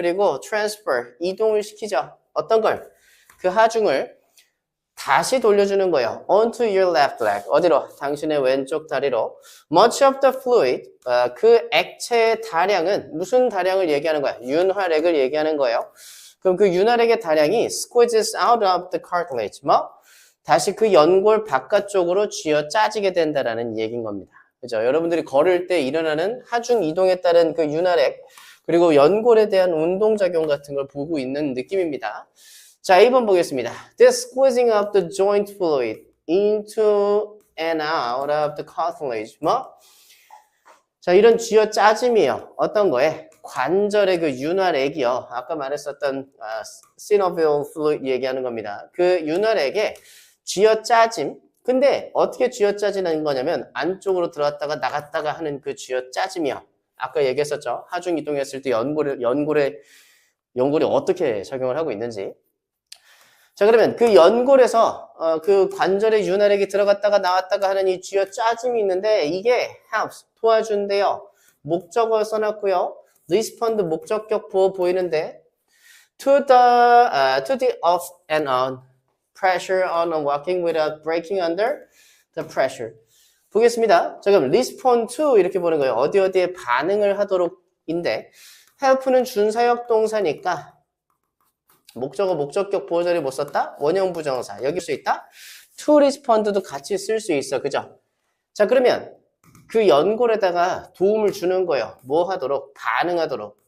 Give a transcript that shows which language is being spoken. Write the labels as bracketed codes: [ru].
[ko] 그리고 transfer, 이동을 시키죠. 어떤 걸? 그 하중을 다시 돌려주는 거예요. [en] onto your left leg. [ko] 어디로? 당신의 왼쪽 다리로. [en] Much of the fluid, [ko] 그 액체의 다량은 무슨 다량을 얘기하는 거야? 윤활액을 얘기하는 거예요. 그럼 그 윤활액의 다량이 [en] squeezes out of the cartilage. [ko] 뭐? 다시 그 연골 바깥쪽으로 쥐어 짜지게 된다라는 얘기인 겁니다. 그죠? 여러분들이 걸을 때 일어나는 하중 이동에 따른 그 윤활액, 그리고 연골에 대한 운동작용 같은 걸 보고 있는 느낌입니다. 자, 2번 보겠습니다. [en] This squeezing of the joint fluid into and out of the cartilage. [ko] 뭐? 자, 이런 쥐어 짜짐이요. 어떤 거에? 관절의 그 윤활액이요. 아까 말했었던 synovial fluid 얘기하는 겁니다. 그 윤활액에 쥐어 짜짐. 근데 어떻게 쥐어 짜지는 거냐면 안쪽으로 들어갔다가 나갔다가 하는 그 쥐어 짜짐이요. 아까 얘기했었죠. 하중 이동했을 때 연골이 어떻게 작용을 하고 있는지. 자, 그러면 그 연골에서 그 관절의 윤활액이 들어갔다가 나왔다가 하는 이 쥐어 짜짐이 있는데 이게 helps, 도와준대요. 목적어 써놨고요. [en] respond [ko] 목적격 부호 보이는데 [en] to the off and on pressure on walking without breaking under the pressure. [ko] 보겠습니다. 자, 그럼 respond to 이렇게 보는 거예요. 어디에 반응을 하도록인데 help는 준사역 동사니까 목적어 목적격 보호 자리 못 썼다? 원형 부정사 여기 쓸 수 있다? to respond도 같이 쓸 수 있어. 그죠? 자, 그러면 그 연골에다가 도움을 주는 거예요. 뭐 하도록? 반응하도록.